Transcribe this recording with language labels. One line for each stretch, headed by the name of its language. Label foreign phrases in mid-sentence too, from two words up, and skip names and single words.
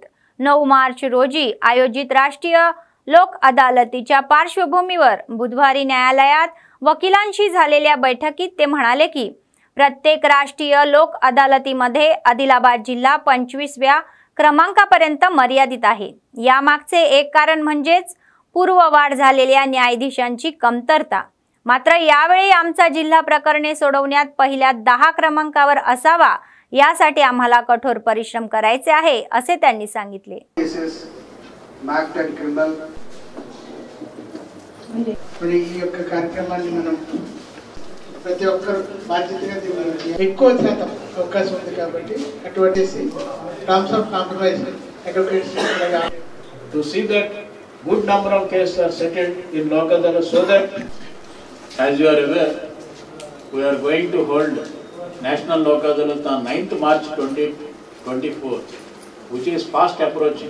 Marathi: 9 मार्च रोजी आयोजित राष्ट्रीय लोक अदालतीच्या पार्श्वभूमीवर बुधवारी न्यायालयात वकिलांशी झालेल्या बैठकीत ते म्हणाले की प्रत्येक राष्ट्रीय लोक अदालतीमध्ये आदिलाबाद जिल्हा 25व्या क्रमांकापर्यंत मर्यादित आहे। यामागचे एक कारण म्हणजेच पूर्ववाढ झालेल्या न्यायाधीशांची कमतरता। मात्र यावेळी आमचा जिल्हा प्रकरणे सोडवण्यात पहिल्या 10 क्रमांकावर असावा, यासाठी आम्हाला कठोर परिश्रम करायचे आहे असे त्यांनी सांगितले।
Telugu: ప్రతి ఒక్కరు బాధ్యతగా దీన్ని ఎక్కువ శాతం అవకాశం ఉంది కాబట్టి అటువంటి
English: terms of compromise advocates to see that good number of cases are settled in Lok Adalat, so that, as you are aware, we are going to hold National Lok Adalat on 9th March 2024, which is fast approaching.